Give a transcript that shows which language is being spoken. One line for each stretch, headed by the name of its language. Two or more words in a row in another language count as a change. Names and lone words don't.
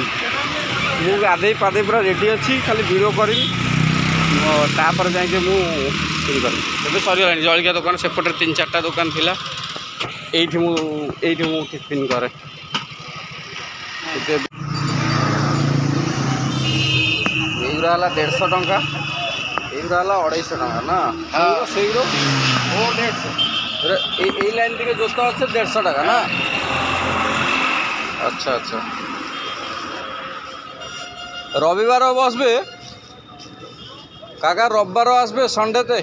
Odia: ମୁଁ ଗାଧେଇ ପାଧେଇ ପୁରା ରେଡ଼ି ଅଛି ଖାଲି ଭିଡ଼ିଓ କରିବି ତାପରେ ଯାଇକି ମୁଁ ଇଏ କରିବି। ଏବେ ସରିଗଲାଣି ଜଳଖିଆ ଦୋକାନ ସେପଟରେ 3-4ଟା ଦୋକାନ ଥିଲା এইটি ମୁଁ ଟିଫିନ୍ କରେ।
Bangla: এইগুলা
Odia: ହେଲା 150 ଟଙ୍କା
Bangla: এইগুলা
Odia: ହେଲା 250 ଟଙ୍କା
Bangla: না সেইগুলো ও 150 এই লাইন থেকে জোতা আছে 150 টাকা না। আচ্ছা আচ্ছা রবিবারও বসবে কাকা রবিবারও আসবে সন্ডেতে